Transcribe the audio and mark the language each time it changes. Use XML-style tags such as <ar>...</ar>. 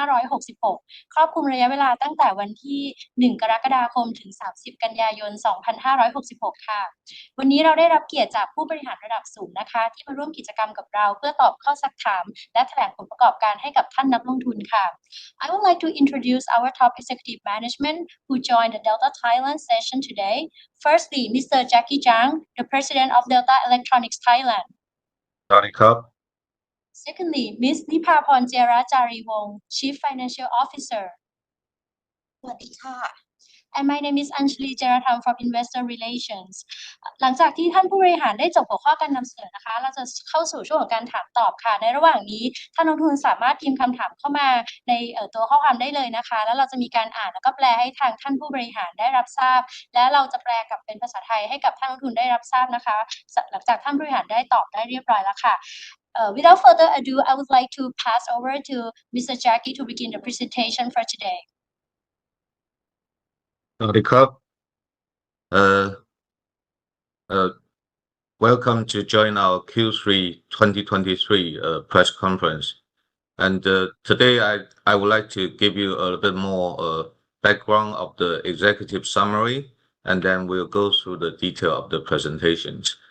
<th>2566 ครอบคลุมระยะเวลาตั้งแต่วันที่ 1 กรกฎาคม ถึง 30 กันยายน 2566 ค่ะวันนี้เราได้รับเกียรติจากผู้บริหารระดับสูงนะคะที่มาร่วมกิจกรรมกับเราเพื่อตอบข้อซักถามและแถลงผลประกอบการให้กับท่านนักลงทุนค่ะ</th> <en>I would like to introduce our top executive management who joined the Delta Thailand session today. Firstly, Mr. Jackie Zhang, the President of Delta Electronics Thailand.</en> <th>สวัสดีครับ</th> <en>Secondly, Ms. Nipaporn Jariwong, Chief Financial Officer.</en> <th>สวัสดีค่ะ</th> <en>And my name is Anjali Jaratham from Investor Relations.</en> <th>หลังจากที่ท่านผู้บริหารได้จบหัวข้อการนำเสนอนะคะเราจะเข้าสู่ช่วงของการถามตอบค่ะในระหว่างนี้ท่านนักลงทุนสามารถพิมพ์คำถามเข้ามาในตัวข้อความได้เลยนะคะแล้วเราจะมีการอ่านแล้วก็แปลให้ทางท่านผู้บริหารได้รับทราบและเราจะแปลกลับเป็นภาษาไทยให้กับท่านนักลงทุนได้รับทราบนะคะหลังจากท่านผู้บริหารได้ตอบได้เรียบร้อยแล้วค่ะ</th> <en>Without further ado, I would like to pass over to Mr. Jackie to begin the presentation for today.</en> <th>สวัสดีครับ</th> <en>Welcome to join our Q3 2023 press conference. And today I would like to give you a bit more background of the executive summary, and then we'll go through the detail of the presentations.</en>